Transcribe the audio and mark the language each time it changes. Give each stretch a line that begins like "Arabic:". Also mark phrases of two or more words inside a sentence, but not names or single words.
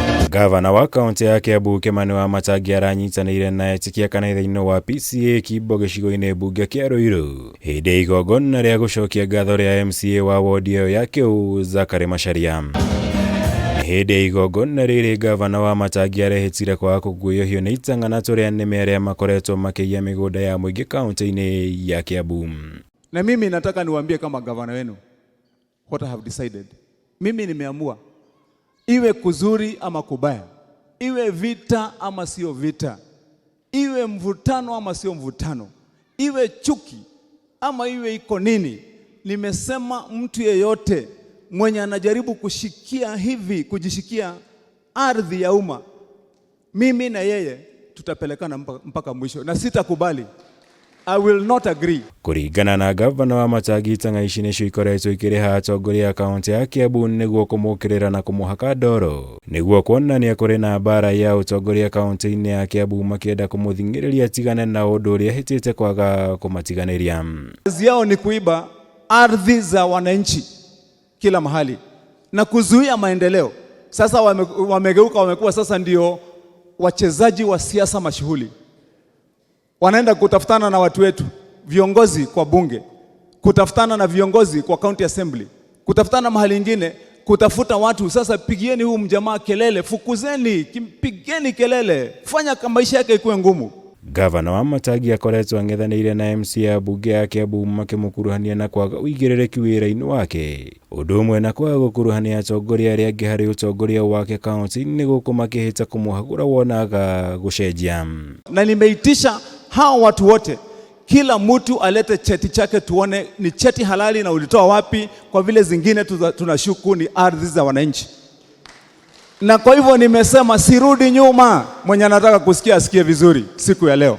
Kikuyu: Gavana wa kaunti ya Kiambu Kimani Wamatangi aranyitanĩire na etĩkia kanitha-inĩ wa PCEA Kimbo gĩcigo-inĩ mbunge kĩa Ruiru hĩndĩ igongona rĩa gũcokia ngatho rĩa MCA wa wodi ĩyo ya Kiu Zakari Macharia. Hĩndĩ igongona rĩrĩ Gavana Wamatangi arehĩtire kwaga kũguoyohio nĩ ITANG'A na TURIANIME arĩa makoretwo makĩiya mĩgũnda ya mũingĩ kaunti-inĩ ya Kiambu.
Swahili: Na mimi nataka niwaambie kama gavana wenu
English: what I have decided.
Swahili: Mimi nimeamua iwe kuzuri ama kubaya, iwe vita ama sio vita, iwe mvutano ama sio mvutano, iwe chuki ama iwe iko nini, nimesema mtu yeyote mwenye anajaribu kushikia hivi, kujishikia ardhi ya umma, mimi na yeye tutapelekana mpaka mwisho na sitakubali.
English: I will not agree.
Kikuyu: Kuringana na Gavana Wamatangi, ITANG'A ici nĩcio ikoretwo ikĩrĩha atongoria a kaunti ya Kiambu nĩguo kũmũkĩrĩra na kũmũhaka ndoro nĩguo kuonania kũrĩ na mbara ya utongoria kaunti-inĩ ya Kiambu makĩenda kũmũthing'ĩrĩria tigane na ũndũ ũrĩa hĩtĩte kwaga kũmatiganĩria.
Swahili: Kazi yao ni kuiba ardhi za wananchi kila mahali na kuzuia maendeleo. Sasa wamegeuka, wamekuwa sasa ndio wachezaji wa siasa mashuhuli. Wanaenda kutafutana na watu wetu, viongozi kwa bunge, kutafutana na viongozi kwa
English: county assembly,
Swahili: kutafutana mahali ingine, kutafuta watu. Sasa pigieni huu mjamaa kelele, fukuzeni, pigeni kelele, fanya kama maisha yake ikuwe ngumu.
Kikuyu: Gavana Wamatangi akoretwo ang'ethanĩire na MCA bunge ya Kiambu makĩmũkuruhania na kwaga ũigĩrĩrĩki wĩra-inĩ wake, ũndũ ũmwe na kwaga gũkuruhania atongoria arĩa angĩ harĩ ũtongoria wake kaunti-inĩ gũkũ makĩhĩta kũmũhagũra wonaga gũcenjia.
Swahili: Na nimeitisha hao watu wote, kila mtu alete cheti chake tuone ni cheti halali na ulitoa wapi, kwa vile zingine tunashuku ni ardhi za wananchi. Na kwa hivyo nimesema sirudi nyuma, mwenye anataka kusikia asikie vizuri siku ya leo.